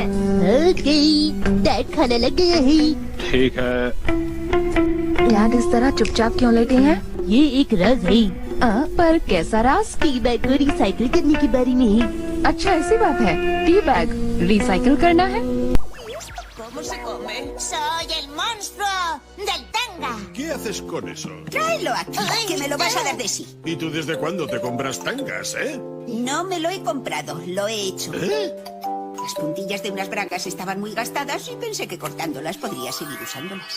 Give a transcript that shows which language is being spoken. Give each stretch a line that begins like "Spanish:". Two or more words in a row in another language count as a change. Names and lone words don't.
English: OK, dad
Hindi: खाना लग गया है। ठीक है। याद इस तरह चुपचाप क्यों लेटे हैं? ये एक राज है। पर कैसा राज?
English: tea bag
Hindi: को रिसाइकिल करने के बारे में है। अच्छा ऐसी बात है,
English: tea bag recycle
Hindi: करना है।
Spanish: ¿Cómo se come? Soy el monstruo del tanga. ¿Qué haces con eso? Tráelo aquí, que me lo vas a dar de sí. ¿Y tú desde cuándo te compras tangas, No me lo he comprado, lo he hecho. ¿Eh? Las puntillas de unas bragas estaban muy gastadas y pensé que cortándolas podría seguir usándolas.